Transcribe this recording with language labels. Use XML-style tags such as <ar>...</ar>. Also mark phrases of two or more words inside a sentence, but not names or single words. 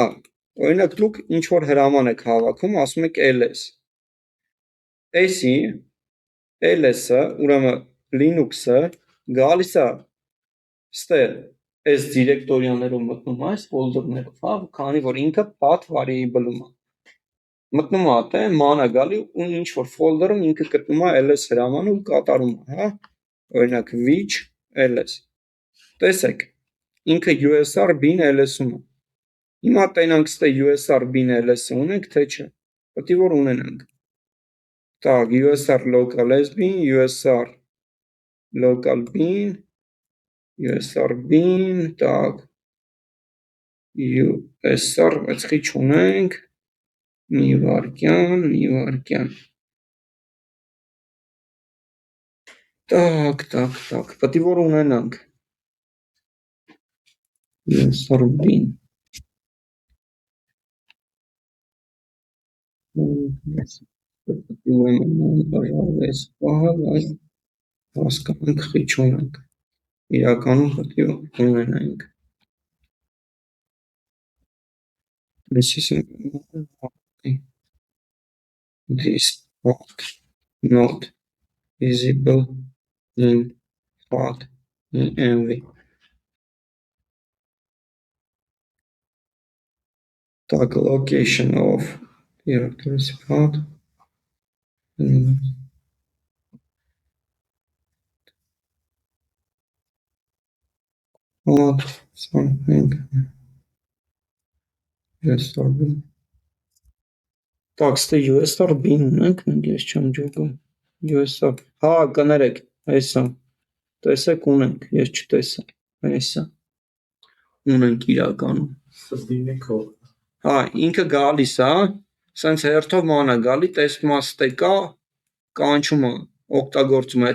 <hy>օրինակ դուք ինչ որ հրաման եք հավաքում, ասում եք ls։ Էսի ls-ը, ուրեմն Linux-ը գալիս է ստե այս դիրեկտորիաներով մտնում է, այս folder-ներով, հա, քանի որ ինքը</hy> <en>path variable-</en> <hy>ում է։ Մտնում է այդտե, ման է գալի ու ինչ որ folder-ում ինքը գտնում է ls հրամանը ու կատարում է, հա։ Օրինակ which ls։ Տեսեք, ինքը usr bin ls-ում է։ Հիմա տենանք ստե usr bin ls-ը ունենք, թե չէ։ Պետք է որ ունենանք։ Так,</hy> <en>usr local sbin, usr local bin, USR-bin, так, USR,</en> <hy>բայց խիչ ունենք, մի վարկյան, так, պետք է որ ունենանք, USR-bin, հասկանանք խիչ ունենք, իրականում պետք է ունենանք,</hy> <en>this part not visible in path env. Так, location of directory's path. Something.</en> <hy>USR-bin. Так, ստե USR-bin ունենք, մենք ես չեմ ջոգում, USR, հա, կներեք, այսա, տեսեք ունենք, ես չտեսա, այսա, ունենք իրականում, հա, ինքը գալիս, հա, սենց հերթով մանա գալի, տեսնում է ստեկա, կանչում է, օգտագործում է</hy>